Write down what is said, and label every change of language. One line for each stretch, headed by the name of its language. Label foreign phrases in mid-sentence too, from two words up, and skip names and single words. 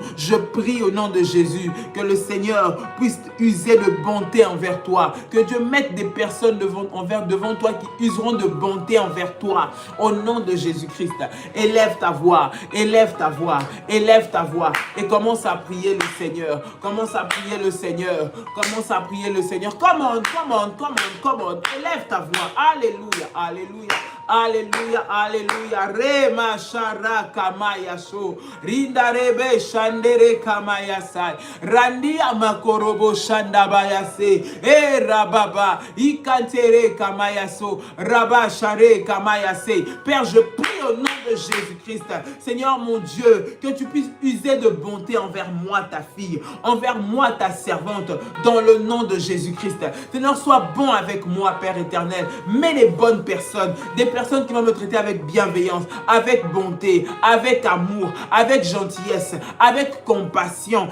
French: Je prie au nom de Jésus que le Seigneur puisse user de bonté envers toi, que Dieu mette des personnes devant toi qui useront de bonté envers toi, au nom de Jésus-Christ. Élève ta voix, élève ta voix, élève ta voix et commence à prier le Seigneur. Commence à prier le Seigneur. Commence à prier le Seigneur.
English: Come on.
French: Élève ta voix. Alléluia, alléluia. Alléluia, alléluia. Rema shara kamaya so. Rinda rebe shandere kamaya sai. Randi amakorobo shandabaya se. E rababa. Ikantere kamaya so. Rabba share kamaya se. Père, je prie au nom de Jésus-Christ. Seigneur mon Dieu, que tu puisses user de bonté envers moi, ta fille, envers moi, ta servante, dans le nom de Jésus-Christ. Seigneur, sois bon avec moi, Père éternel. Mets les bonnes personnes, des personnes qui vont me traiter avec bienveillance, avec bonté, avec amour, avec gentillesse, avec compassion.